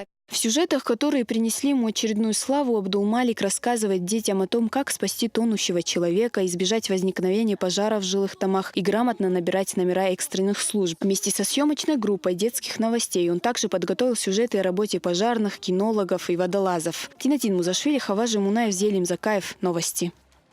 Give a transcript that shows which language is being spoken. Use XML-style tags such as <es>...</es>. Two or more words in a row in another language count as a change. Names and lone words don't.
<ru>В сюжетах, которые принесли ему очередную славу, Абдулмалик рассказывает детям о том, как спасти тонущего человека, избежать возникновения пожаров в жилых домах и грамотно набирать номера экстренных служб. Вместе со съемочной группой детских новостей он также подготовил сюжеты о работе пожарных, кинологов и водолазов. Тинатин Музашвили, Хаважи Мунаев, Зелим Закаев. Новости.</ru>